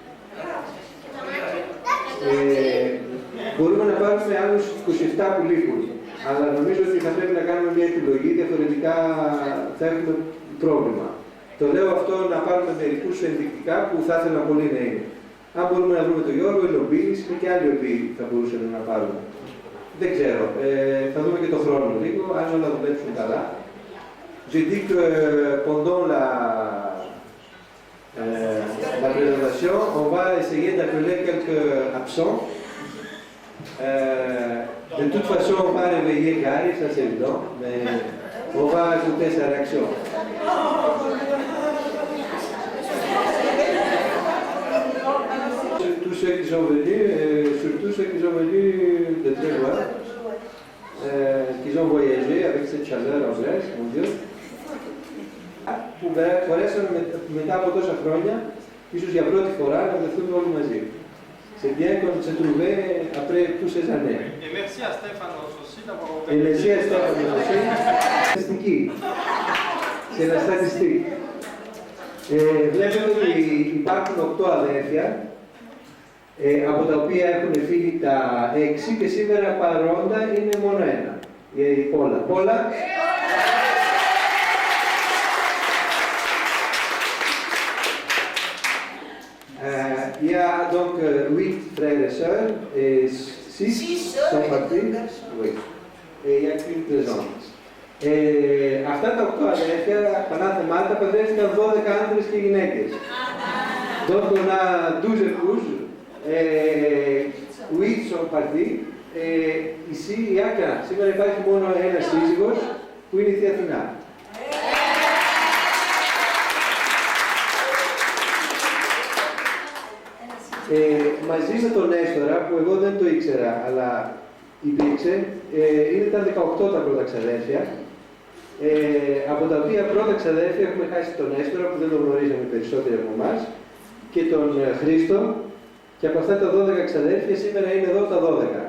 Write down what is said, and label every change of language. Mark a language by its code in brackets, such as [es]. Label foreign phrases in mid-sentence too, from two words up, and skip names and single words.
[el] Μπορούμε να πάρουμε άλλους 27 που λείπουν, αλλά νομίζω ότι θα πρέπει να κάνουμε μια επιλογή, διαφορετικά θα έχουμε πρόβλημα. Το λέω αυτό να πάρουμε μερικούς ενδεικτικά που θα ήθελα πολύ να είναι. Αν μπορούμε να βρούμε τον Γιώργο, η Λομπίλης και άλλοι οποίοι θα μπορούσαν να πάρουμε. Δεν ξέρω. Θα δούμε και το χρόνο λίγο, αν όλα δουλέψουν καλά. [fr] J'ai dit que pendant la présentation, on va essayer d'appeler quelques absents. De toute façon, on va réveiller Gary, ça c'est évident, mais on va écouter sa réaction. Tous ceux qui sont venus, surtout ceux qui sont venus de très loin, qui ont voyagé avec cette chaleur anglaise, mon Dieu, [el] που μπορέσαν μετά από τόσα χρόνια, ίσως για πρώτη φορά, να βρεθούμε όλοι μαζί. [fr] C'est bien qu'on se trouvait après tous ces années. Et merci à Stéphanos aussi d'avoir organisé. Et merci à Stéphanos aussi. Στατιστική. C'est la statistique. [el] Βλέπετε ότι υπάρχουν 8 αδέρφια, από τα οποία έχουν φύγει τα 6 και σήμερα παρόντα είναι μόνο ένα. Η Πόλα. Πόλα. [fr] Il y a donc 8 frères et sœurs et 6 sont partis. Oui. Et il n'y a qu'une présente. [el] Αυτά τα 8 αδέρφια, πανάθεμάτα, παντρεύτηκαν 12 άντρες και γυναίκες. [fr] Donc on a 12 épouses, 8 sont partis. Ici, il y a qu'un. [el] Σήμερα υπάρχει μόνο ένα σύζυγος που είναι η Θεία Αθηνά. Μαζί με τον Έστορα, που εγώ δεν το ήξερα, αλλά υπήρξε, ήταν 18 τα πρώτα ξαδέρφια, από τα οποία πρώτα ξαδέρφια έχουμε χάσει τον Έστορα, που δεν τον γνωρίζαμε περισσότεροι από εμάς, και τον Χρήστο, και από αυτά τα 12 ξαδέρφια σήμερα είναι εδώ τα 12.